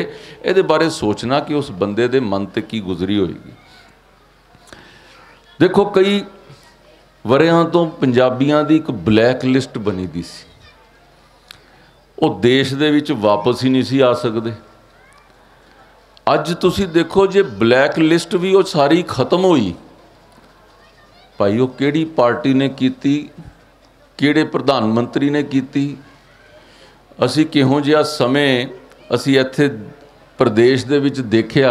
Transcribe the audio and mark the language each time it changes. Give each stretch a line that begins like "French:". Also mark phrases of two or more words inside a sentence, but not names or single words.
Punjabi: ਇਹਦੇ ਬਾਰੇ ਸੋਚਣਾ ਕਿ ਉਸ ਬੰਦੇ ਦੇ ਮਨ ਤੇ ਕੀ ਗੁਜ਼ਰੀ ਹੋਏਗੀ। ਦੇਖੋ ਕਈ ਵਰ੍ਹਿਆਂ ਤੋ ਪੰਜਾਬੀਆਂ ਦੀ ਏਕ
English: black list
Punjabi: ਬਣੀ ਦੀ ਸੀ, ਵੋ ਦੇਸ਼ ਦੇ ਵਿਚ ਵਾਪਸ ਹੀ ਨਹੀਂ ਸੀ ਆ ਸਕਦੇ। ਅੱਜ ਤੁਸੀਂ ਦੇਖੋ ਜੇ
English: black list
Punjabi: ਵੀ ਉਹ ਸਾਰੀ ਖਤਮ ਹੋਈ, ਭਾਈ ਉਹ ਕਿਹੜੀ ਪਾਰਟੀ ਨੇ ਕੀਤੀ, ਕਿਹੜੇ ਪ੍ਰਧਾਨ ਮੰਤਰੀ ਨੇ ਕੀਤੀ, ਅਸੀਂ ਕਿਹੋ ਜਿਹਾ ਸਮੇਂ ਅਸੀਂ ਇੱਥੇ ਪ੍ਰਦੇਸ਼ ਦੇ ਵਿੱਚ ਦੇਖਿਆ।